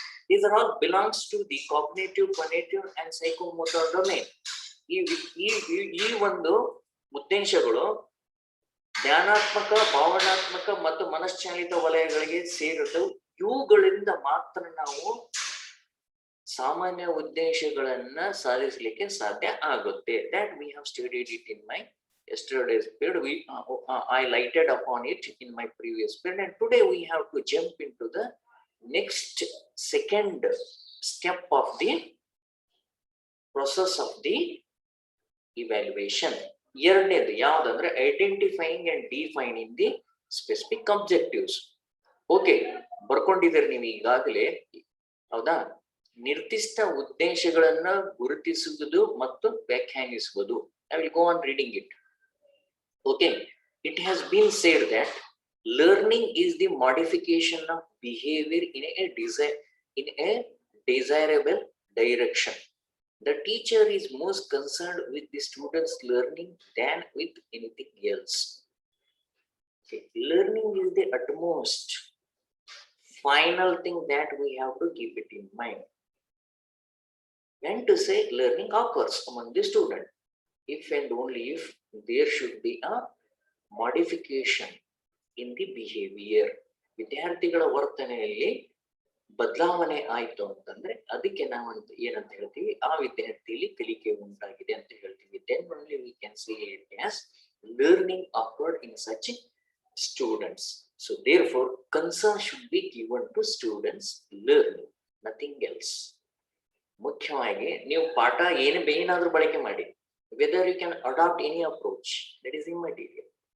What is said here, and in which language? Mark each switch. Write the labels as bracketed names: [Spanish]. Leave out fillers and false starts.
[English] These are all belongs to the cognitive, cognitive and psychomotor domain. [Kannada] ಈ ಒಂದು ಉದ್ದೇಶಗಳು ಜ್ಞಾನಾತ್ಮಕ, ಭಾವನಾತ್ಮಕ ಮತ್ತು ಮನಶ್ಚಾಲಿತ ವಲಯಗಳಿಗೆ ಸೇರಿದ್ದು. ಇವುಗಳಿಂದ ಮಾತ್ರ ನಾವು ಸಾಮಾನ್ಯ ಉದ್ದೇಶಗಳನ್ನ ಸಾಧಿಸಲಿಕ್ಕೆ ಸಾಧ್ಯ ಆಗುತ್ತೆ. [English] That we have studied it in my yesterday's period. I lighted upon it in my previous period, and today we have to jump into the next second step of the process of the evaluation. [Kannada] ಎರಡನೇದು ಯಾವ್ದಂದ್ರೆ [English] Identifying and defining the specific objectives. [Kannada] Okay, ಬರ್ಕೊಂಡಿದ್ದೀರಿ ನೀವು ಈಗಾಗಲೇ, ಹೌದಾ? ನಿರ್ದಿಷ್ಟ ಉದ್ದೇಶಗಳನ್ನ ಗುರುತಿಸುವುದು ಮತ್ತು ವ್ಯಾಖ್ಯಾನಿಸುವುದು. [English] I will go on reading it. Okay, it has been said that learning is the modification of behavior in a desirable direction. The teacher is most concerned with the students' learning than with anything else. Okay. Learning is the utmost final thing that we have to keep it in mind. When to say learning occurs among the student, if and only if there should be a modification in the behavior. [Kannada] ವಿದ್ಯಾರ್ಥಿಗಳ ವರ್ತನೆಯಲ್ಲಿ ಬದಲಾವಣೆ ಆಯ್ತು ಅಂತಂದ್ರೆ ಅದಕ್ಕೆ ನಾವು ಏನಂತ ಹೇಳ್ತೀವಿ, ಆ ವಿದ್ಯಾರ್ಥಿಯಲ್ಲಿ ಕಲಿಕೆ ಉಂಟಾಗಿದೆ ಅಂತ ಹೇಳ್ತೀವಿ. [English] Then only we can say it as learning occurred in such students. So therefore concern should be given to students learning, nothing else. [Kannada] ಮುಖ್ಯವಾಗಿ ನೀವು ಪಾಠ ಏನಾದ್ರೂ ಬಳಕೆ ಮಾಡಿ, [English] whether you can adopt any approach, that is immaterial.